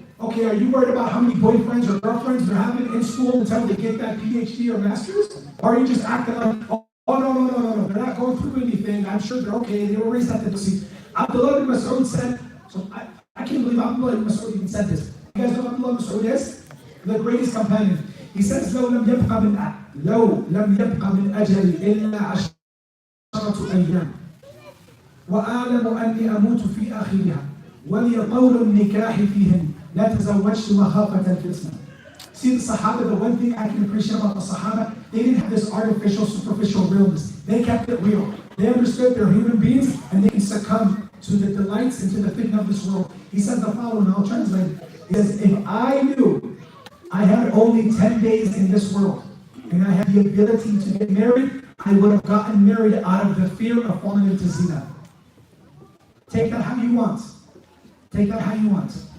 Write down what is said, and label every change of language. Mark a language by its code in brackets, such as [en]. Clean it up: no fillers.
[en] Okay, are you worried about how many boyfriends or girlfriends they're having in school until they get that PhD or master's? Or are you just acting like, oh no, they're not going through anything. I'm sure they're okay. They were raised at the sea. Abdullah ibn Mas'ud said, so I can't believe Abdullah ibn Mas'ud even said this. You guys know who Abdullah ibn Mas'ud is? The greatest companion. He says, [ar] لو لم يبقى من أجلي إلا 10 أيام وأعلم أني أموت في آخرها ولي طول النكاح فيهن لا تزوجت مخافة الفتنة. [en] See the Sahaba, the one thing I can appreciate about the Sahaba, they didn't have this artificial, superficial realness. They kept it real. They understood they're human beings and they can succumb to the delights and to the fitna of this world. He said the following, I'll translate. He says, if I knew I had only 10 days in this world and I had the ability to get married, I would have gotten married out of the fear of falling into zina. Take that how you want. Take that how you want.